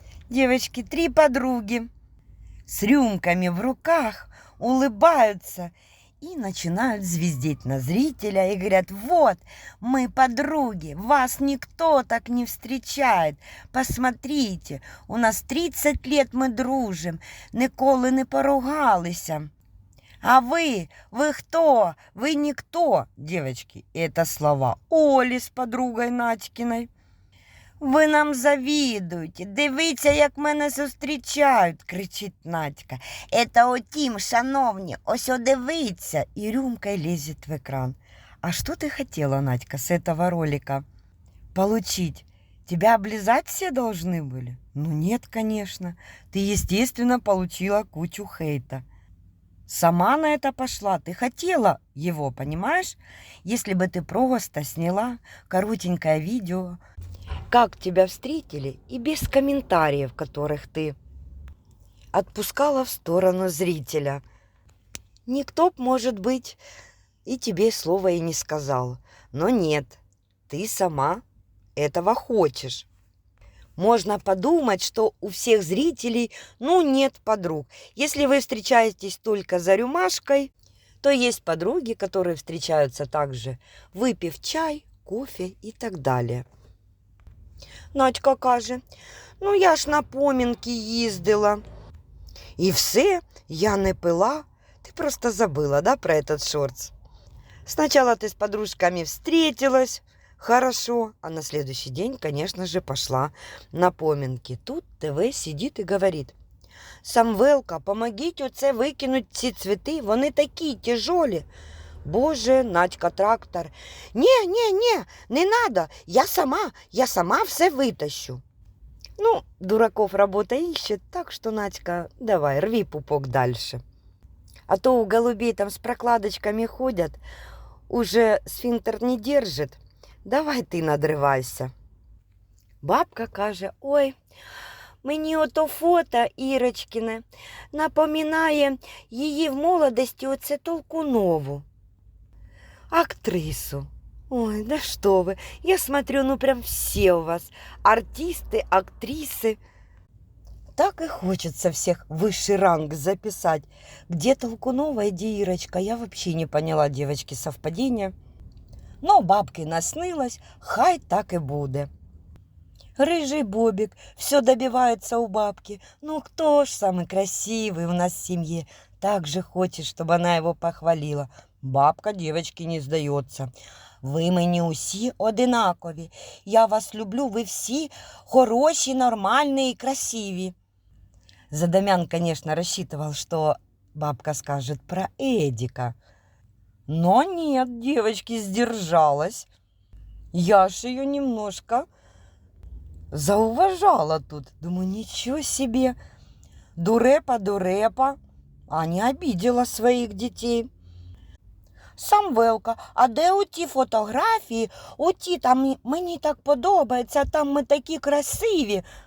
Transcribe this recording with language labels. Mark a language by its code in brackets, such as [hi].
[ru] Девочки, 3 подруги с рюмками в руках улыбаются и начинают звездеть на зрителя и говорят: вот, мы подруги, вас никто так не встречает. Посмотрите, у нас 30 лет мы дружим, [uk] ніколи не поругалися. [ru] А вы кто? Вы никто, девочки. Это слова Оли с подругой Надькиной. [uk] Ви нам завідуєте, дивіться, як мене зустрічають, кричить Надька. Это отім, шановні, ось дивіться. [ru] И рюмкой лезет в экран. А что ты хотела, Надька, с этого ролика? Получить? Тебя облизать все должны были? Ну нет, конечно. Ты, естественно, получила кучу хейта. Сама на это пошла. Ты хотела его, понимаешь? Если бы ты просто сняла коротенькое видео, как тебя встретили, и без комментариев, которых ты отпускала в сторону зрителя. Никто, может быть, и тебе слова и не сказал. Но нет, ты сама этого хочешь. Можно подумать, что у всех зрителей, нет подруг. Если вы встречаетесь только за рюмашкой, то есть подруги, которые встречаются также, выпив чай, кофе и так далее. [uk] Надька каже: я ж на поминки їздила. І все, я не пила. [ru] Ты просто забыла, да, про этот шортс? Сначала ты с подружками встретилась, хорошо, а на следующий день, конечно же, пошла на поминки. Тут ТВ сидит и говорит: [uk] Самвелка, помогіть оце викинуть ці цвіти, вони такі тяжолі. [ru] Боже, Надька трактор. Не надо, я сама все вытащу. Дураков работа ищет, так что, Надька, давай, рви пупок дальше. А то у голубей там с прокладочками ходят, уже сфинктер не держит. Давай ты надрывайся. [uk] Бабка каже: ой, мені ото фото Ірочкине напоминає її в молодості оце Толкунову. [ru] Актрису. Ой, да что вы. Я смотрю, прям все у вас. Артисты, актрисы. Так и хочется всех высший ранг записать. Где Толкунова, где Ирочка? Я вообще не поняла, девочки, совпадения. Но бабки наснилось, [uk] хай так и буде. [ru] Рыжий Бобик все добивается у бабки. Кто ж самый красивый у нас в семье? Так же хочет, чтобы она его похвалила. Бабка, девочки, не сдается. [uk] Ви мені усі одинакові. Я вас люблю, ви всі хороші, нормальні и красиві. [ru] Задамян, конечно, рассчитывал, что бабка скажет про Эдика. Но нет, девочки, сдержалась. Я ж ее немножко зауважала тут. Думаю, ничего себе. Дурепа, а не обидела своих детей. [uk] Самвелка, а де оті фотографії? Оті там мені так подобається, там ми такі красиві.